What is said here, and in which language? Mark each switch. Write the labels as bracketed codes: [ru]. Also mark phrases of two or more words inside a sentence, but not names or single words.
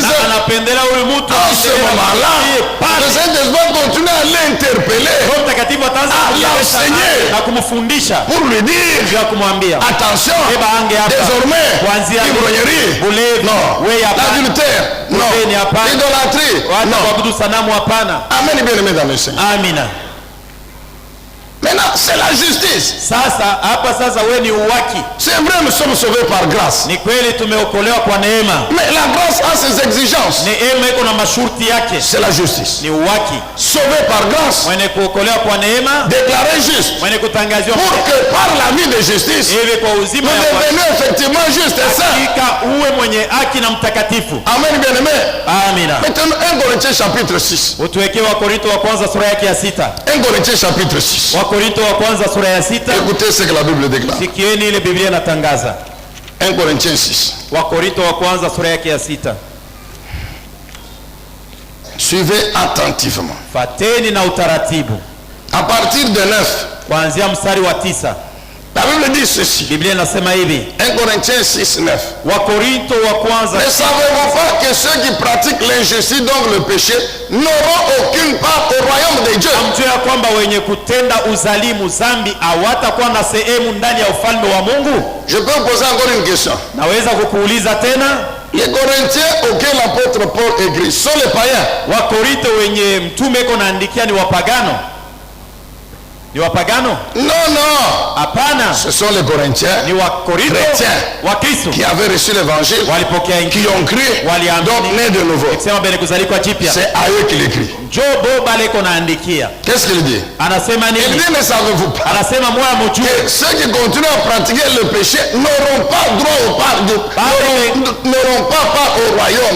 [fr] En ce moment-là, le Saint-Esprit continue à l'interpeller, à l'enseigner, pour lui dire attention, désormais l'ivrognerie, non. L'adultère, non. L'idolâtrie, non. Amen, bien-aimé dans le Seigneur. Maintenant, c'est la justice. [sw] Sasa hapa sasa wewe ni uwaki. [fr] C'est vrai, nous sommes sauvés par grâce. [sw] Ni kweli tumeokolewa kwa neema. [fr] Mais la grâce a ses exigences. [sw] Neema iko na masharti yake. [fr] C'est la justice. [sw] Ni uwaki. [fr] Sauvé par grâce. [sw] Mwenye kuokolewa kwa neema. [fr] Déclaré juste. [sw] Mwenye kutangaziwa. [fr] Pour que par la vie de justice, [sw] hivi kwa uzima [fr] nous devenions effectivement justes et saints. [sw] Hakika uwe mwenye haki na mtakatifu. [fr] Amen, bien-aimé. [sw] Amina. [fr] Maintenant, 1 Corinthiens chapitre 6. [sw] Utuwekee Wakorintho wa kwanza sura yake ya 6. [fr] 1 Corinthiens chapitre 6. [sw] Wakorintho wa kwanza sura ya 6. [fr] Écoutez ce que la Bible déclare. [sw] Sikieni ile Biblia inatangaza. [fr] 1 Corinthiens 6. [sw] Wakorintho wa kwanza sura yake ya 6. [fr] Suivez attentivement. [sw] Fateni na utaratibu. [fr] À partir de 9. [sw] Kuanzia mstari wa 9. [fr] La Bible dit ceci. [sw] Biblia inasema hivi. [fr] 1 Corinthiens 6, 9. [sw] Wakorintho wa kwanza. [fr] Ne savez-vous pas que ceux qui pratiquent l'injustice, donc le péché, n'auront aucune part au royaume de Dieu? [sw] Hamjua kwamba wenye kutenda uzalimu zambi hawatakuwa na sehemu ndani ya ufalme wa Mungu? [fr] Je peux vous poser encore une question. [sw] Naweza kukuuliza tena? [fr] Les Corinthiens auxquels l'apôtre Paul écrit sont les païens. [sw] Wakorintho wenye mtume iko naandikia ni wapagano? Ni wapagano? [fr] Non, non. [sw] Hapana. [fr] Ce sont les Corinthiens [sw] ni Wakorintho [fr] chrétiens [sw] wa Kristo [fr] qui avaient reçu l'évangile, qui ont cru, donc nés de nouveau. C'est à eux qu'il écrit. Qu'est-ce qu'il dit? Il dit, ne savez-vous pas que ceux qui continuent à pratiquer le péché n'auront pas droit au pardon, n'auront pas part au royaume.